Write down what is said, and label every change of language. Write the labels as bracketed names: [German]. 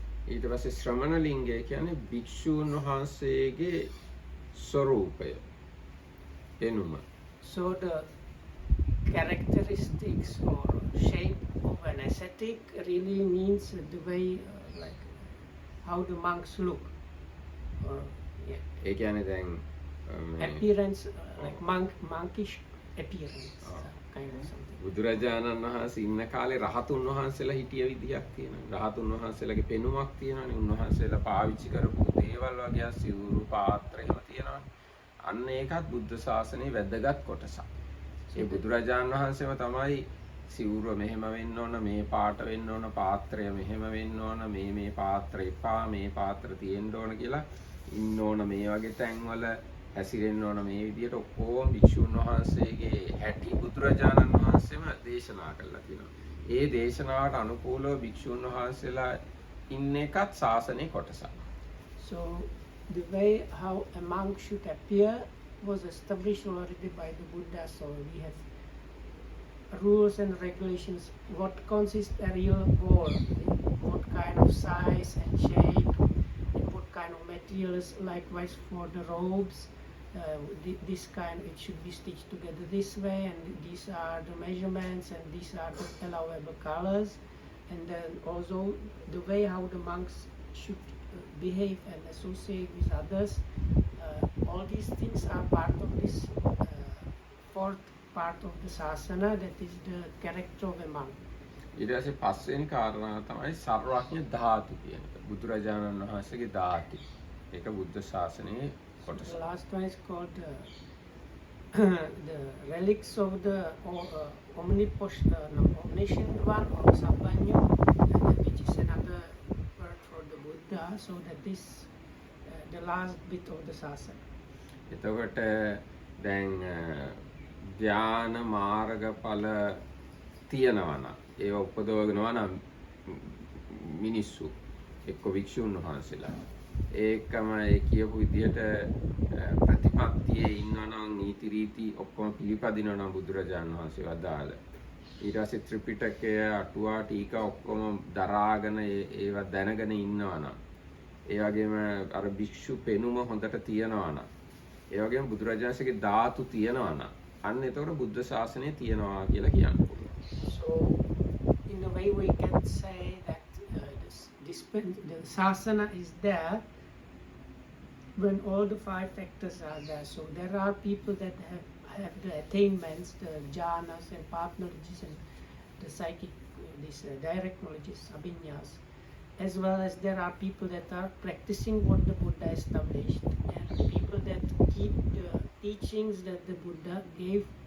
[Sinhala] ඊට පස්සේ ශ්‍රමණ ලිංගය කියන්නේ භික්ෂුන් වහන්සේගේ ස්වરૂපය, එනුම. [English] So the characteristics or shape of an ascetic really means the way, like how the monks look, or [Sinhala] ඒ කියන්නේ දැන් [English] appearance, like monkish appearance, kind of something. [Sinhala] බුදුරජාණන් වහන්සේ ඉන්න කාලේ රහතුන් වහන්සේලා හිටිය විදිහක් තියෙනවා. රහතුන් වහන්සේලාගේ පෙනුමක් තියෙනවානේ. උන්වහන්සේලා පාවිච්චි කරපු දේවල් වගේ සිවුරු පාත්‍ර එහෙම තියෙනවා. අන්න ඒකත් බුද්ධ ශාසනයේ වැදගත් කොටසක්. ඒ බුදුරජාණන් වහන්සේම තමයි සිවුර මෙහෙම වෙන්න ඕන, මේ පාට වෙන්න ඕන, පාත්‍රය මෙහෙම වෙන්න ඕන, මේ පාත්‍ර එපා, මේ පාත්‍ර තියෙන්න ඕන කියලා ඉන්න ඕන, මේ වගේ තැන්වල හැසිරෙන්න ඕන, මේ විදිහට ඔක්කොම භික්ෂුන් වහන්සේගේ හැටි බුදුරජාණන් වහන්සේම දේශනා කළා තියෙනවා. ඒ දේශනාවට අනුකූලව භික්ෂුන් වහන්සේලා ඉන්න එකත් ශාසනයේ කොටසක්. [English] So the way how a monk should appear was established already by the Buddha. So we have rules and regulations. What consists a real wall? What kind of size and shape? And what kind of materials? Likewise for the robes. This kind, it should be stitched together this way, and these are the measurements, and these are the allowable colors, and then also the way how the monks should behave and associate with others. All these things are part of this fourth part of the sasana, that is the character of a monk. [Sinhala] ඊට පස්සේ පස්වෙනි කාරණාව තමයි සර්වඥ ධාතු කියන එක. බුදුරජාණන් වහන්සේගේ ධාතු. ඒක බුද්ධ ශාසනයේ කොටස. [English] The last one is called the relics of the omniscient one, or Sasanaya, which is another word for the Buddha. So that is the last bit of the sasana. [Sinhala] එතකොට දැන් ධ්‍යාන මාර්ගඵල තියෙනවා නම් ඒව උපදවගෙනවා නම් මිනිස්සු එක්ක වික්ෂුන් වහන්සේලා ඒකම ඒ කියපු විදිහට ප්‍රතිපත්තියේ ඉන්නවා නම් නීති රීති ඔක්කොම පිළිපදිනවා නම් බුදුරජාණන් වහන්සේ වදාළ ඊට පස්සේ ත්‍රිපිටකය අටුවා ටීකා ඔක්කොම දරාගෙන ඒවා දැනගෙන ඉන්නවා නම් ඒ වගේම අර භික්ෂු පෙනුම හොඳට තියනවා නම් ඒ වගේම බුදුරජාණන්සේගේ ධාතු තියනවා නම් අන්න එතකොට බුද්ධ ශාසනය තියනවා කියලා කියන්න පුළුවන්. [English] So in a way we can say that the sasana is there when all the five factors are there. So there are people that have the attainments, the jhanas and path knowledges and the psychic, direct knowledges, abhinyas, as well as there are people that are practicing what the Buddha established, and people that keep the teachings that the Buddha gave